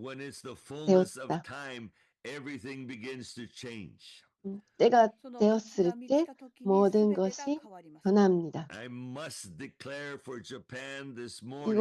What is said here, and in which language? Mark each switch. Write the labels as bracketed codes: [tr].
[en] When it's the fullness of [ko] 되었다. [en] time, everything begins to change. [ko] 때가 되었을 때 모든 것이 변합니다. [en] I must declare for Japan this morning.